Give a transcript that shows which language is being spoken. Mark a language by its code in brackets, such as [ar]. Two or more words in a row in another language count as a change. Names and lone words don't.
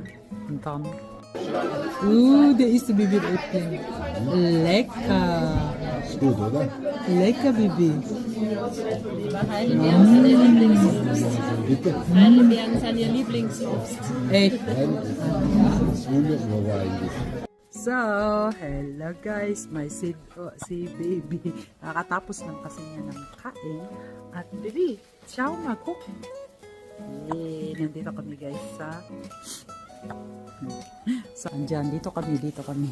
[de] Und dann. Der ist der Baby-Äpfel. Lecker! Ist gut, oder? Lecker, Baby. Heidelbeeren sind ihr Lieblingsobst. Bitte? Heidelbeeren sind ihr Lieblingsobst. Echt? Das wundert mich aber eigentlich. So, [en] hello guys, [tl] si Baby. Nakatapos lang kasi niya ng kain. At Baby, ciao Mako. Nandito kami guys andyan, dito kami.